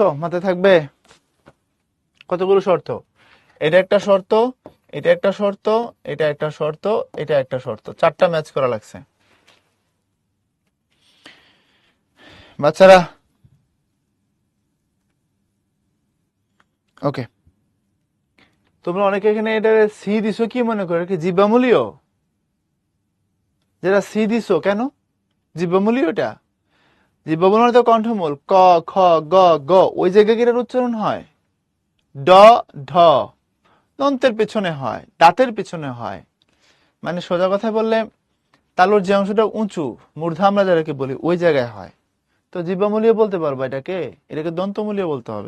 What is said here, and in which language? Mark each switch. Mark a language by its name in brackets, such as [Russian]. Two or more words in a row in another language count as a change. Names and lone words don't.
[Bangla] মাথায় থাকবে কতগুলো শর্ত, এটা একটা শর্ত, এটা একটা শর্ত, এটা একটা শর্ত, এটা একটা শর্ত, চারটা ম্যাচ করা লাগছে বাচ্চারা। ওকে, তোমরা অনেকে এখানে এটা সি দিছো, কি মনে করো কি জিব্বামূলীয়? যেটা সি দিছো কেন জিব্বামূলীয়? এটা জিব্বামূল মানে তো কণ্ঠমূল, ক, খ, গ, গ, ওই জায়গায় কি এটার উচ্চারণ হয়? ড, ঢ দন্তের পেছনে হয়, দাঁতের পেছনে হয়, মানে সোজা কথা বললে তালুর যে অংশটা উঁচু, মূর্ধা আমরা যাদেরকে বলি, ওই জায়গায় হয়। তো জিহ্বামূলীয় বলতে পারবো এটাকে? এটাকে দন্তমূলীয় বলতে হবে।